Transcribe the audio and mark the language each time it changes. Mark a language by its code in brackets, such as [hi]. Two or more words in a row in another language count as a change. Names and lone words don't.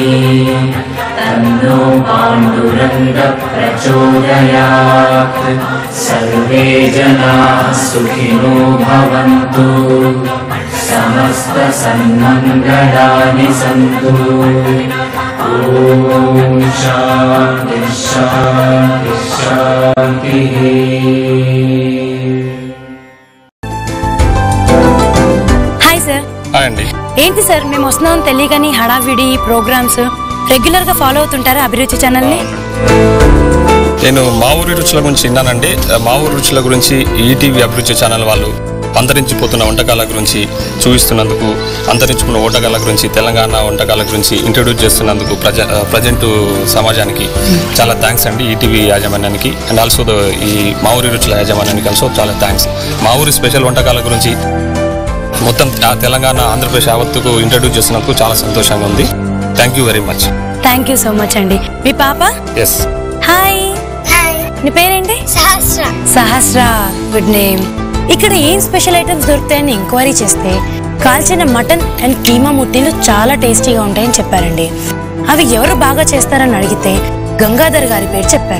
[sa] तन्नो पाण्डुरङ्ग प्रचोदयात् सर्वे जनाः सुखिनो भवन्तु समस्त सन्मङ्गलानि सन्तु ॐ शान्ति शान्ति शान्तिः [te] అండి ఏంటి సార్ మేము వస్తున్నాం తెలియగాని హడావిడి [en] programs regular [te] గా ఫాలో అవుతుంటారా అభిరుచి ఛానల్ ని? నేను మా ఊరి రుచుల గురించి విన్నానండి. మా ఊరి రుచుల గురించి ఈటీవీ అభిరుచి ఛానల్ వాళ్ళు అంతరించిపోతున్న వంటకాల గురించి చూపిస్తున్నందుకు, అంతరించుకున్న వంటకాల గురించి, తెలంగాణ వంటకాల గురించి ఇంట్రొడ్యూస్ చేస్తున్నందుకు ప్రజెంట్ సమాజానికి చాలా థ్యాంక్స్ అండి ఈటీవీ యాజమాన్యానికి [en] and also [te] ఈ మా ఊరి రుచుల యాజమాన్యానికి ఆల్సో చాలా థ్యాంక్స్. మా ఊరి స్పెషల్ వంటకాల గురించి మొత్తం తెలంగాణ ఆంధ్రప్రదేశ్ యావత్తుకు ఇంట్రొడ్యూస్ చేసినందుకు చాలా సంతోషంగా ఉంది. [en] Thank you very much. Thank you so much [te] అండి. మీ పాప? ఎస్. హాయ్. నీ పేరేంటి? సహస్ర. [en] సహస్ర, good name. [te] ఇక్కడ ఏం [en] special items [te] దొరుకుతాయని ఎంక్వైరీ చేస్తే కాల్చిన [en] mutton and [te] కీమా ముట్టీలు చాలా టేస్టీగా ఉంటాయని చెప్పారండి. అవి ఎవరు బాగా చేస్తారని అడిగితే గంగాధర్ గారి పేరు చెప్పారు.